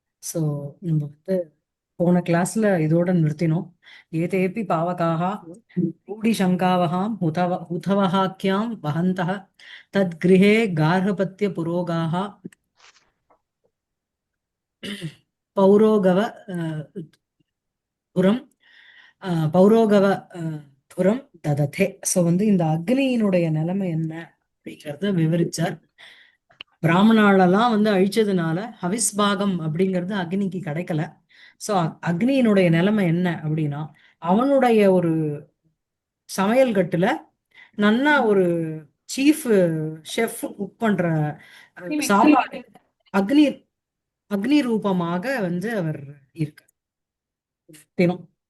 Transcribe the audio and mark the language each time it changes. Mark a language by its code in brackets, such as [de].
[ta] So நம்ம வந்து போன கிளாஸ்ல இதோட நிறுத்தினோம். [sa] ஏதேபி பாவகாः रूढिशङ्कावहाम् हुतवहाख्याम् वहन्तः तद्गृहे गार्हपत्य पुरोगाः पौरोगव புறம் பௌரோகவ புறம் தததே. [ta] ஸோ வந்து இந்த அக்னியினுடைய நிலைமை என்ன அப்படிங்கிறத விவரிச்சார். பிராமணாலெல்லாம் வந்து அழிச்சதுனால ஹவிஸ்பாகம் அப்படிங்கிறது அக்னிக்கு கிடைக்கல. ஸோ அக்னியினுடைய நிலைமை என்ன அப்படின்னா, அவனுடைய ஒரு சமையல் கட்டுல நன்னா ஒரு [en] chief chef cook [ta] பண்ற சாப்பாடு அக்னி அக்னி ரூபமாக வந்து அவர் இருக்கார் தினம்.